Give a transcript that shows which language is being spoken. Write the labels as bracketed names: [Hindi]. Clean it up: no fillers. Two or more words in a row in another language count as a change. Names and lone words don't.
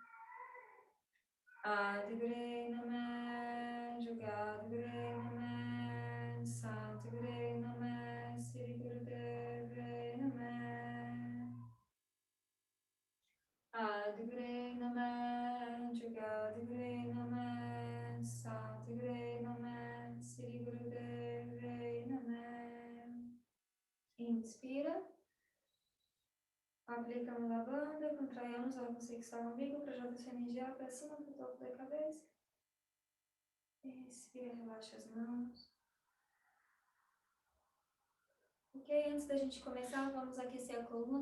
[Punjabi] ਆਦਗੁਰਏ ਨਮਹ ਜੁਗਾਦਗੁਰਏ ਨਮਹ ਸਤਗੁਰਏ ਨਮਹ ਸ੍ਰੀ ਗੁਰਦੇਵਏ ਨਮਹ. ਆਦਗੁਰਏ ਨਮਹ ਜੁਗਾਦਗੁਰਏ ਨਮਹ ਸਤਗੁਰਏ ਨਮਹ ਸ੍ਰੀ ਗੁਰਦੇਵਏ ਨਮਹ. [Portuguese] Inspira, aplica no lavanda, contraiamos a você que está no umbigo para jogar sua energia para cima do topo da cabeça. Expira, relaxa as mãos. Ok, antes da gente começar, vamos aquecer a coluna.